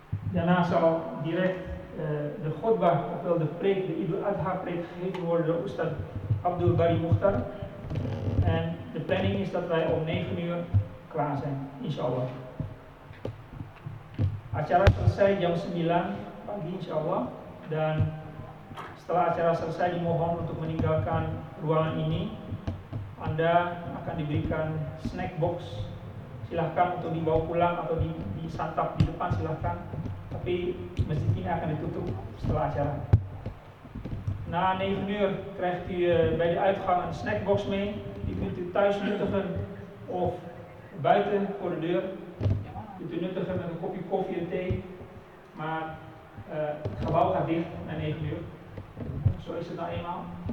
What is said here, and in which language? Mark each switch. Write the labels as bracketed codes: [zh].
[nl] Daarna zal direct de khutbah, ofwel de preek, de Idul Adha preek gegeven worden door Ustadz Abdul Bari Mukhtar. En de planning is dat wij om 9 uur klaar zijn, insyaAllah. [id] Acara selesai jam 9 pagi insyaAllah. Dan setelah acara selesai dimohon untuk meninggalkan ruangan ini. Anda akan diberikan snack box. Silahkan untuk dibawa pulang atau disantap di depan silahkan. Tapi masjid ini akan ditutup setelah acara. [nl] Na 9 uur krijgt u bij de uitgang een snackbox mee. Die kunt u thuis nuttigen of buiten voor de deur. Kunt u nuttigen met een kopje koffie en thee. Maar het gebouw gaat dicht na 9 uur. Zo is het nou eenmaal.